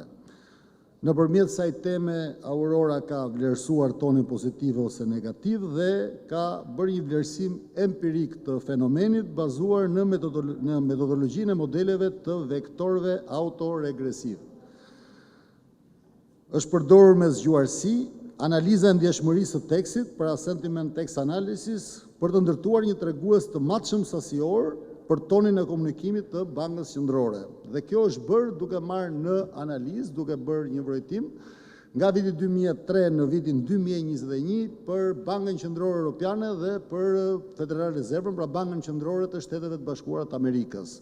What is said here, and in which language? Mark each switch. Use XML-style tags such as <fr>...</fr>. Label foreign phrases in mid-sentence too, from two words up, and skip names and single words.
<sq>Nëpërmjet kësaj teme, Aurora ka vlerësuar tonin pozitiv ose negativ dhe ka bërë një vlerësim empirik të fenomenit bazuar në metodologjinë e modeleve të vektorëve autoregresiv. Është përdorur me zgjuarsi analiza e ndjeshmërisë së tekstit, pra</sq> <en>sentiment text analysis,</en> <sq>për të ndërtuar një tregues të matshëm sasior për tonin e komunikimit të Bankës Qendrore. Dhe kjo është bërë duke marrë në analizë, duke bërë një vrojtim nga viti 2003 në vitin 2021 për Bankën Qendrore Europiane dhe për Federal Rezervën, pra Bankën Qendrore të Shteteve të Bashkuara të Amerikës.</sq>